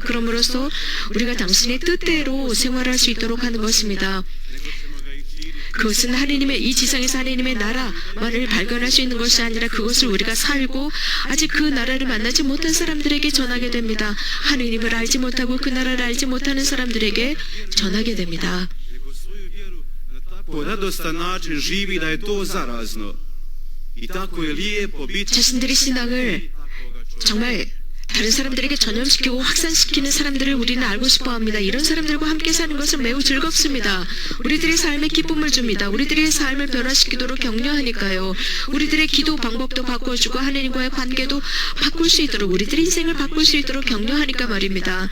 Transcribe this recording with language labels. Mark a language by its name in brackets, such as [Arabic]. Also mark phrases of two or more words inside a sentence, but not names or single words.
[Korean] 그럼으로써 우리가 당신의 뜻대로 생활할 수 있도록 하는 것입니다. 그것은 하느님의, 이 지상에서 하느님의 나라만을 발견할 수 있는 것이 아니라 그것을 우리가 살고 아직 그 나라를 만나지 못한 사람들에게 전하게 됩니다. 하느님을 알지 못하고 그 나라를 알지 못하는 사람들에게 전하게 됩니다. [Croatian] radostan način živi da je to zarazno. I tako je lijepo biti [Korean] 자신들의 신앙을 정말 다른 사람들에게 전염시키고 확산시키는 사람들을 우리는 알고 싶어 합니다. 이런 사람들과 함께 사는 것은 매우 즐겁습니다. 우리들의 삶에 기쁨을 줍니다. 우리들의 삶을 변화시키도록 격려하니까요. 우리들의 기도 방법도 바꿔주고 하느님과의 관계도 바꿀 수 있도록, 우리들의 인생을 바꿀 수 있도록 격려하니까 말입니다.